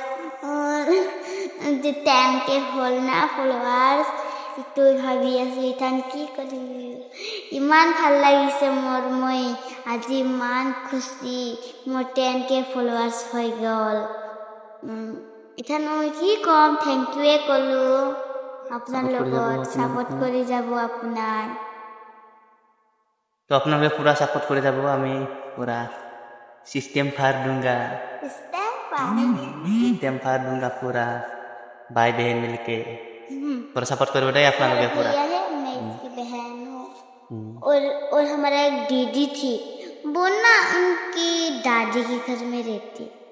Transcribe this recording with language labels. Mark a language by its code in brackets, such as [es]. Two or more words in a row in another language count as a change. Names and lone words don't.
[as] 10K হ'ল না ফলোৱাৰ্ছ এইটো ভাবি আছোঁ কি কৰিম ইমান ভাল লাগিছে মই আজি ইমান খুচি মোৰ 10K ফলোৱাৰ্ছ হৈ গ'ল মই কি ক'ম [en] thank you [as] ক'লোঁ আপোনাৰ লগত ছাপোৰ্ট কৰি যাব আপোনাৰ তো আপোনালোকে পুৰা ছাপোৰ্ট কৰি যাব আমি পুৰা [hi] सिस्टम फाड़ दूंगा पूरा भाई बहन मिलके पूरा सपोर्ट करो दे अपना लोग पूरा मैं इसकी बहन हूँ और हमारा एक दीदी थी वो ना उनकी दादी के घर में रहती